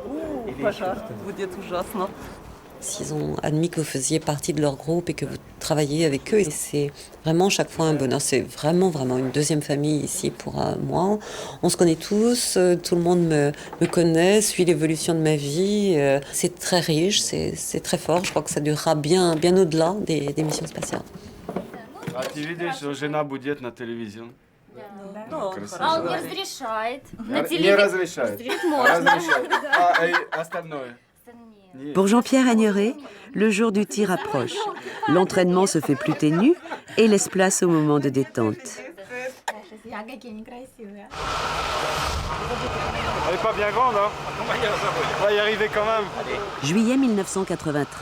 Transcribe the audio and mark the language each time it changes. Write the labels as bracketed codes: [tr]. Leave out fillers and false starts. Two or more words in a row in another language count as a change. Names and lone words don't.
[fr] S'ils ont admis que vous faisiez partie de leur groupe et que vous travailliez avec eux, et c'est vraiment chaque fois un bonheur. C'est vraiment une deuxième famille ici pour moi. On se connaît tous, tout le monde me connaît, suit l'évolution de ma vie. C'est très riche, c'est très fort. Je crois que ça durera bien au-delà des missions spatiales. [ru] Ты видишь, жена будет на телевизии. А он не разрешает. На Не телевизоре разрешает. можно. Разрешает. А и остальное? [fr] Pour Jean-Pierre Agneray, le jour du tir approche. L'entraînement se fait plus ténu et laisse place au moment de détente. [ru] Какие некрасивые. [fr] Elle est pas bien grande, hein? On va y arriver quand même. Juillet 1993.